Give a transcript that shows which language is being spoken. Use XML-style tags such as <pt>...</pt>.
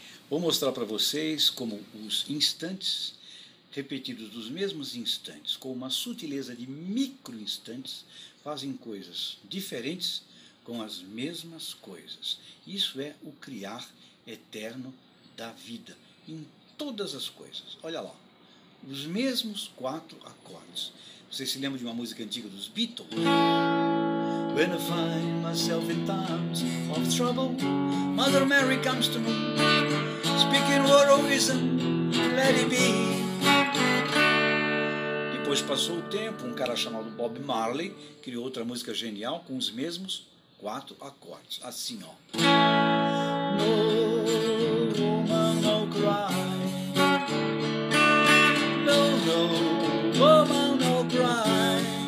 <pt>Vou mostrar para vocês como os instantes repetidos dos mesmos instantes, com uma sutileza de micro-instantes, fazem coisas diferentes com as mesmas coisas. Isso é o criar eterno da vida, em todas as coisas. Olha lá, os mesmos 4 acordes. Vocês se lembram de uma música antiga dos Beatles?</pt> <en>When I find myself in times of trouble, Mother Mary comes to me, speaking word of wisdom, let it be.</en> <pt>Depois passou o tempo, um cara chamado Bob Marley criou outra música genial com os mesmos 4 acordes, assim ó.</pt> <en>No woman, no cry. No woman, no cry.</en>